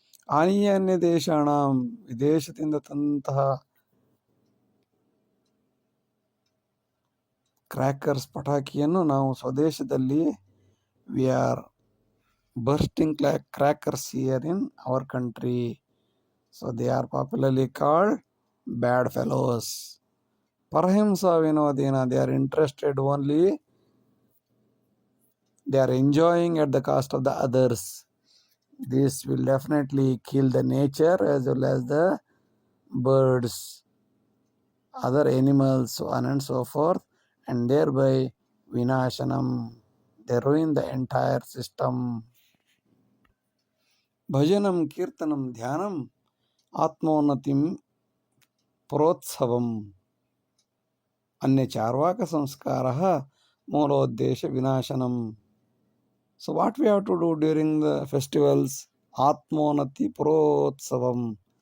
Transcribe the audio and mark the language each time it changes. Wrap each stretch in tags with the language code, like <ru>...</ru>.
<kn>ಅನ್ಯ ದೇಶಾಣ, ವಿದೇಶದಿಂದ ತಂತಹ ಕ್ರ್ಯಾಕರ್ಸ್ ಪಟಾಕಿಯನ್ನು ನಾವು ಸ್ವದೇಶದಲ್ಲಿ</kn> <en>We are bursting crackers here in our country. So they are popularly called bad fellows.</en> <sa>Parahimsa vinodena,</sa> <en>they are interested only, they are enjoying at the cost of the others. This will definitely kill the nature as well as the birds, other animals, so on and so forth, and thereby vinashanam, they ruin the entire system.</en> <sa>ಭಜನಂ ಕೀರ್ತನಂ ಧ್ಯಾನಂ ಆತ್ಮೋನ್ನತಿಂ ಪ್ರೋತ್ಸವಂ. ಅನ್ಯ ಚಾರ್ವಾಕ ಸಂಸ್ಕಾರ ಮೂಲೋದ್ದೇಶ ವಿನಾಶನಂ.</sa> <en>So what we have to do during the festivals?</en> <sa>ಆತ್ಮೋನ್ನತಿ ಪ್ರೋತ್ಸವಂ.</sa>